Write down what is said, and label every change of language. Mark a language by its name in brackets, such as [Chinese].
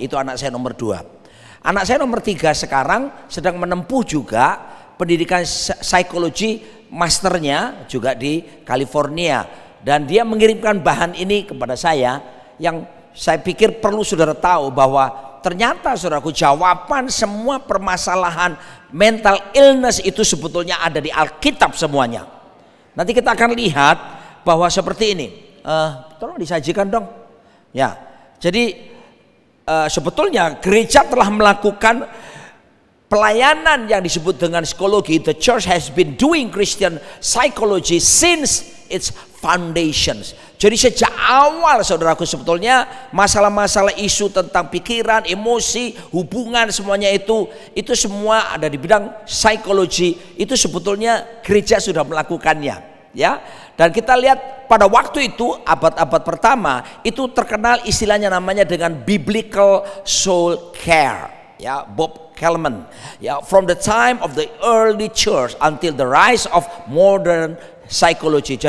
[Indonesian] Itu anak saya nomor 2. Anak saya nomor 3 sekarang sedang menempuh juga pendidikan psikologi masternya juga di California, dan dia mengirimkan bahan ini kepada saya yang saya pikir perlu saudara tahu bahwa ternyata saudaraku, jawaban semua permasalahan mental illness itu sebetulnya ada di Alkitab semuanya. Nanti kita akan lihat bahwa seperti ini. Tolong disajikan dong. Ya, jadi sebetulnya gereja telah melakukan pelayanan yang disebut dengan psikologi. [English] The church has been doing Christian psychology since its foundations. [Indonesian] Jadi sejak awal saudaraku, sebetulnya masalah-masalah isu tentang pikiran, emosi, hubungan, semuanya itu semua ada di bidang psikologi. Itu sebetulnya gereja sudah melakukannya, ya. Dan kita lihat pada waktu itu abad-abad pertama itu terkenal istilahnya namanya dengan biblical soul care, ya, Bob Kalman, ya, [English] from the time of the early church until the rise of modern psychology.